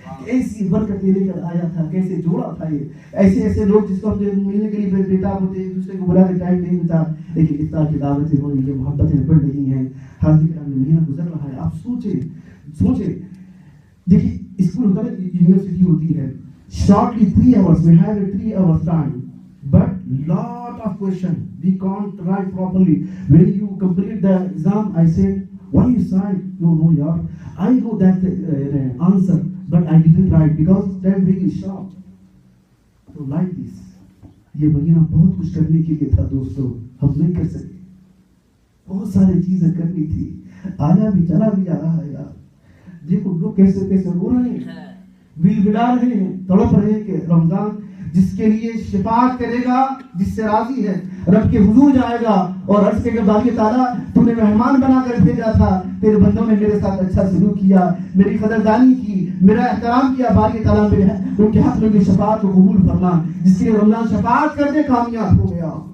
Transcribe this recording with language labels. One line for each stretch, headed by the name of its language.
Urdu: ایسی برکت لے کر آیا تھا, کیسے جوڑا تھا یہ. ایسے لوگ جس کو ہم ملنے کے لیے بےتاب ہوتے ایک دوسرے کو بلا کے ٹائم نہیں ملتا, لیکن افطار کی دعوتیں ہو رہی ہیں, محبتیں بڑھ رہی ہیں. حاضر کرام میں مہینہ گزر رہا ہے. آپ سوچیں دیکھیے اسکول ہوتا ہے, یونیورسٹی ہوتی ہے,
English: shortly 3 hours we have a 3 hours time, but lot of question we can't write properly. When you complete the exam, I said why you sign? No yaar, I know that answer but I didn't write because time very short. So like this,
Urdu: یہ مہینہ بہت کچھ کرنے کے لیے تھا دوستوں, ہم نہیں کر سکے. بہت ساری چیزیں کرنی تھی, آیا بھی چلا بھی جا رہا ہے یار. دیکھو لوگ کیسے رو رہے ہیں, بل بلا رہے ہیں, تڑپ رہے ہیں کہ رمضان جس کے لیے شفاعت کرے گا, جس سے راضی ہے, رب کے حضور جائے گا اور عرض کے باری تعالیٰ تو نے مہمان بنا کر بھیجا تھا, تیرے بندوں نے میرے ساتھ اچھا سلوک کیا, میری قدردانی کی, میرا احترام کیا, باری تعالیٰ میرے ان کے حق میں بھی شفاعت کو قبول فرما. جس کے لیے رمضان شفاعت کرنے کامیاب ہو گیا.